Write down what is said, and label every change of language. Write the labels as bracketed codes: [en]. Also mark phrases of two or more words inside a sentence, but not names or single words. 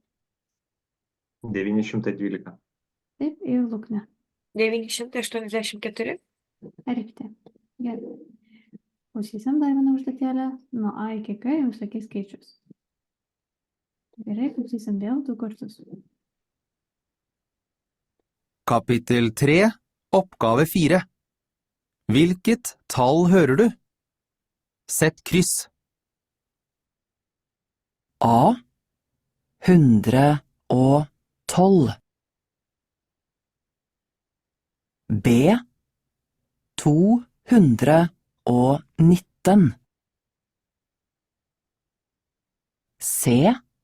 [lt] 912. Taip, ir Luknė. 984. Rikti. Gerai. Klausysim dar vieną užduotėlę. Nuo A iki K jums sakys skaičius. Gerai, klausysim vėl 2 kartus. [no] Kapittel 3, oppgave 4. Hvilket tall hører du? Sett kryss. A 112 B 219 C